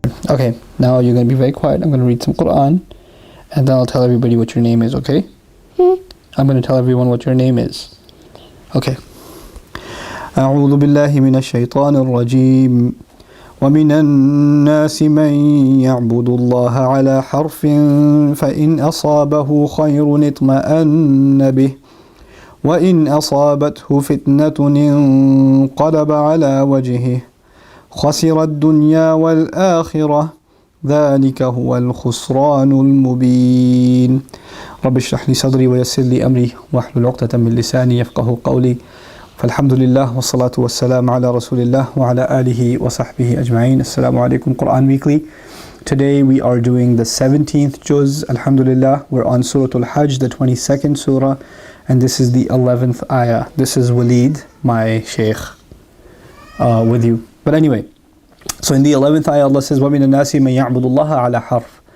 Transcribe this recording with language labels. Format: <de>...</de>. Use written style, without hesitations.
<en>Okay, now you're going to be very quiet. I'm going to read some Quran, and then I'll tell everybody what your name is, okay? I'm going to tell everyone what your name is. Okay.</en> <ar>أعوذ بالله من الشيطان الرجيم ومن الناس من يعبد الله على حرف فإن أصابه خير اطمأن به وإن أصابته فتنة انقلب على وجهه خسر الدنيا والآخرة ذلك هو الخسران المبين رب اشرح لي صدري ويسر لي أمري واحلل عقدة من لساني يفقه قولي فالحمد لله والصلاة والسلام على رسول الله وعلى آله وصحبه أجمعين.</ar> <en>Assalamu alaikum. Quran Weekly. Today we are doing the 17th juz. Alhamdulillah, we're on Surah Al-Hajj, the 22nd surah, and this is the 11th ayah. This is Walid, my shaykh, with you. But anyway, so in the 11th ayah Allah says</en> <ar>وَمِنَ النَّاسِ مَن يَعْبُدُ اللَّهَ عَلَى حَرْفٍ.</ar>